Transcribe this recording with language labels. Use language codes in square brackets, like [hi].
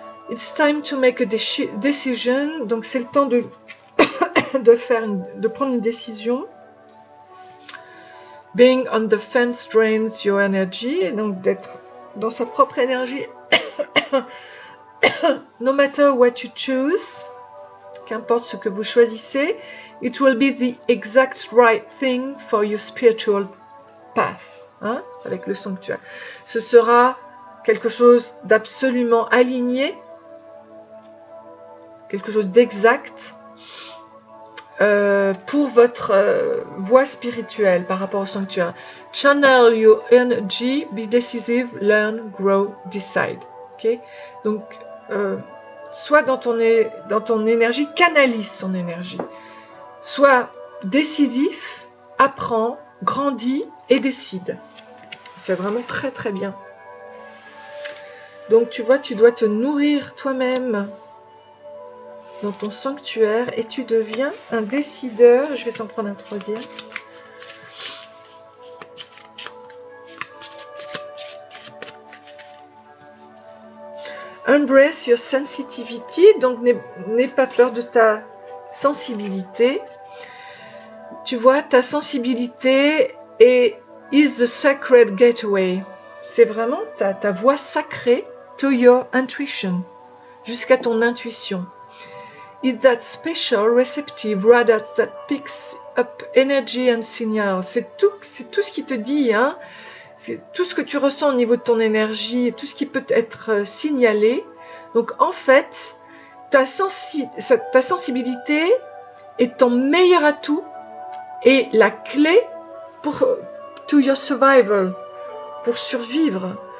[en] It's time to make a decision. [fr] Donc c'est le temps de, de prendre une décision. [en] Being on the fence drains your energy. [fr] Et donc d'être dans sa propre énergie. [en] No matter what you choose. [fr] Qu'importe ce que vous choisissez, [en] it will be the exact right thing for your spiritual path, hein, [fr] avec le sanctuaire. Ce sera quelque chose d'absolument aligné, quelque chose d'exact pour votre voie spirituelle par rapport au sanctuaire. [en] Channel your energy, be decisive, learn, grow, decide. Okay? [fr] Donc, soit dans ton énergie, canalise ton énergie. Sois décisif, apprends, grandis et décide. C'est vraiment très très bien. Donc tu vois, tu dois te nourrir toi-même dans ton sanctuaire et tu deviens un décideur. Je vais t'en prendre un troisième. [en] Embrace your sensitivity, [fr] donc n'aie pas peur de ta sensibilité. Tu vois, ta sensibilité [en] is the sacred gateway. [fr] C'est vraiment ta voie sacrée [en] to your intuition, [fr] jusqu'à ton intuition. [en] It's that special receptive radar that picks up energy and signals. [fr] C'est tout ce qui te dit, hein. C'est tout ce que tu ressens au niveau de ton énergie et tout ce qui peut être signalé. Donc en fait, ta sensibilité est ton meilleur atout et la clé [en] to your survival, [fr] pour survivre.